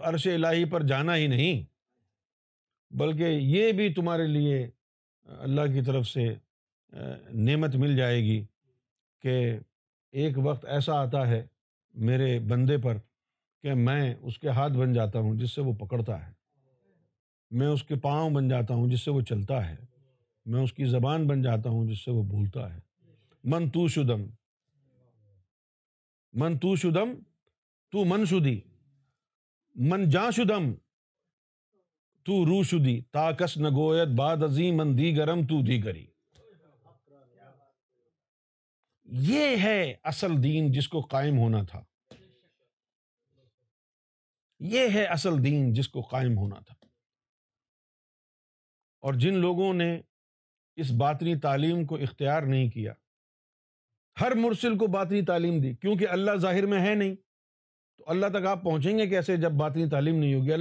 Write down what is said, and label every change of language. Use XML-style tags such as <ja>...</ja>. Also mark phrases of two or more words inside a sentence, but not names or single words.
<ur>عرش الہی پر جانا ہی نہیں بلکہ یہ بھی تمہارے لیے اللہ کی طرف سے نعمت مل جائے گی کہ ایک وقت ایسا آتا ہے میرے بندے پر کہ میں اس کے ہاتھ بن جاتا ہوں جس سے وہ پکڑتا ہے، میں اس کے پاؤں بن جاتا ہوں جس سے وہ چلتا ہے، میں اس کی زبان بن جاتا ہوں جس سے وہ بولتا ہے۔</ur> <fa>من تو شدم، من تو شدم، تو من شدی، من جا شدم، تو رو شدی، تا کس نگوید بعد ازیں من دیگرم تو دیگری۔</fa> <ur>یہ ہے اصل دین جس کو قائم ہونا تھا، یہ ہے اصل دین جس کو قائم ہونا تھا۔ اور جن لوگوں نے اس باطنی تعلیم کو اختیار نہیں کیا، ہر مرسل کو باطنی تعلیم دی، کیونکہ اللہ ظاہر میں ہے نہیں، تو اللہ تک آپ پہنچیں گے کیسے جب باطنی تعلیم نہیں ہوگی؟</ur>